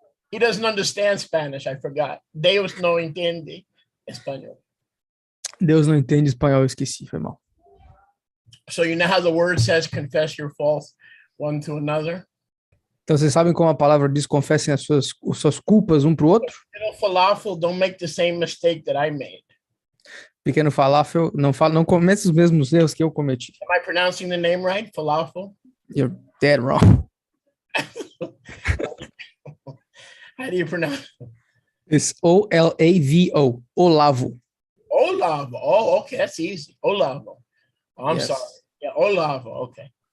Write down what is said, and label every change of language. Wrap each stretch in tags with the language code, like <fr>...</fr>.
<en>He doesn't understand Spanish, I forgot.</en> <pt>Deus não entende espanhol. Deus não entende espanhol, eu esqueci, foi mal.</pt> <en>So you know how the word says confess your faults one to another?</en> <pt>Então vocês sabem como a palavra diz, confessem as suas culpas um pro outro?</pt> <en>Falafel, don't make the same mistake that I made.</en> <pt>Pequeno falafel, não cometa os mesmos erros que eu cometi.</pt> <en>Am I pronouncing the name right? Falafel? You're dead wrong. How do you pronounce it? It's O-L-A-V-O. Olavo. Olavo. Oh, okay, that's easy. Olavo. Oh, I'm sorry. Yeah, Olavo. Okay.</en>